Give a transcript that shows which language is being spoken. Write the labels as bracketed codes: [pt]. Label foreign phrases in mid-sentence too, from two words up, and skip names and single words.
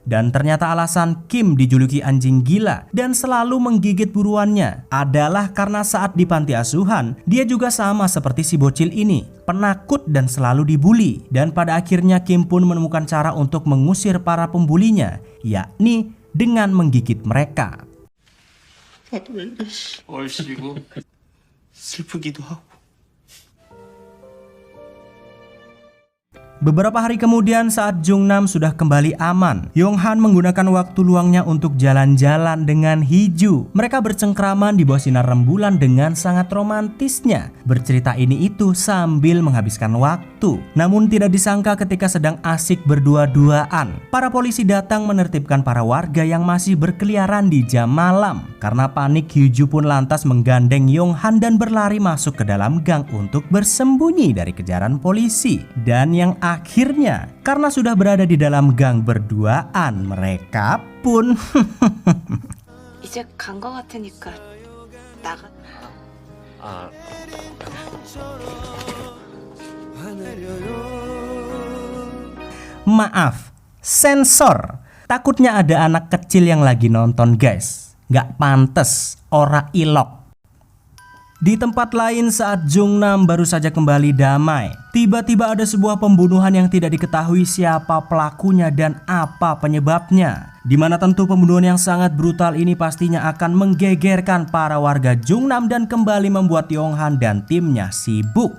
[id] Dan ternyata alasan Kim dijuluki anjing gila dan selalu menggigit buruannya adalah karena saat di panti asuhan, dia juga sama seperti si bocil ini, penakut dan selalu dibully. Dan pada akhirnya Kim pun menemukan cara untuk mengusir para pembulinya, yakni dengan menggigit mereka. [ko] 얼씨구 슬프기도 하고. [id] Beberapa hari kemudian saat Jungnam sudah kembali aman, Yong-han menggunakan waktu luangnya untuk jalan-jalan dengan Hee-ju. Mereka bercengkraman di bawah sinar rembulan dengan sangat romantisnya, bercerita ini itu sambil menghabiskan waktu. Namun tidak disangka ketika sedang asik berdua-duaan, para polisi datang menertibkan para warga yang masih berkeliaran di jam malam. Karena panik, Hee-ju pun lantas menggandeng Yong-han dan berlari masuk ke dalam gang untuk bersembunyi dari kejaran polisi. Dan yang akhirnya, karena sudah berada di dalam gang berduaan, mereka pun [ko] 이제 간 거 같으니까 나가. [id] maaf, sensor. Takutnya ada anak kecil yang lagi nonton guys. Gak pantes, [jv] ora ilok. [id] Di tempat lain saat Jungnam baru saja kembali damai, tiba-tiba ada sebuah pembunuhan yang tidak diketahui siapa pelakunya dan apa penyebabnya. Dimana tentu pembunuhan yang sangat brutal ini pastinya akan menggegerkan para warga Jungnam dan kembali membuat Yong-han dan timnya sibuk.